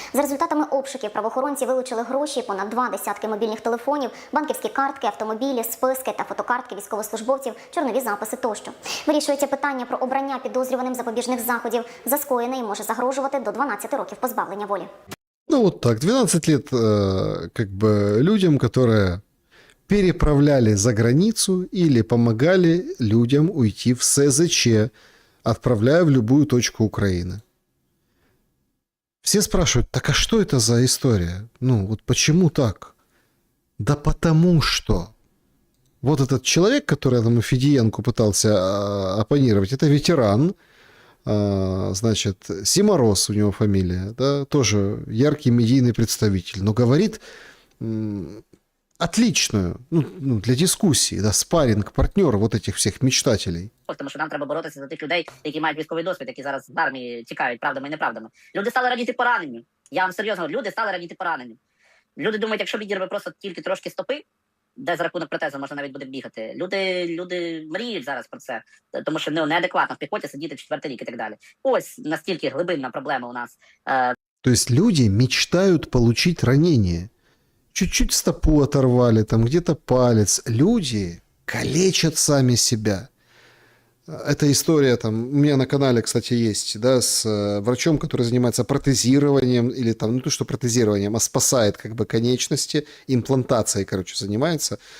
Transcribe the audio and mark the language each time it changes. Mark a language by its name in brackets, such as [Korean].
[Ukrainian] За результатами обшуків правоохоронці вилучили гроші, понад 2 десятки мобільних телефонів, банківські картки, автомобілі, списки та фотокартки військовослужбовців, чорнові записи тощо. Вирішується питання про обрання підозрюваним запобіжних заходів. За скоєне їм може загрожувати до 12 років позбавлення волі. [Russian] Ну вот так, 12 лет как бы людям, которые переправляли за границу или помогали людям уйти в СЗЧ, отправляя в любую точку Украины. Все спрашивают, так а что это за история? Ну вот почему так? Да потому что вот этот человек, который там Федиенко пытался оппонировать, это ветеран, значит, Симорос у него фамилия, да, тоже яркий медийный представитель, но говорит отличную, ну, для дискуссии, да, спарринг, партнер вот этих всіх мечтателей. [Ukrainian] Тому що нам треба боротися за тих людей, які мають військовий досвід, які зараз з армії тікають правдами і неправдами. Люди стали радіти пораненню. Я вам серйозно говорю, люди стали радіти пораненню. Люди думають, якщо відірве просто тільки трошки стопи, де за рахунок протезу можна навіть буде бігати. Люди мріють зараз про це, тому що неадекватно в піхоті сидіти 4-й рік і так далі. Ось настільки глибинна проблема у нас. [Russian] То есть люди мечтают получить ранение. Чуть-чуть стопу оторвали, там где-то палец. Люди калечат сами себя. Эта история там у меня на канале, кстати, есть, да, с врачом, который занимается протезированием, или там, не то что протезированием, а спасает как бы конечности, имплантацией, короче, занимается.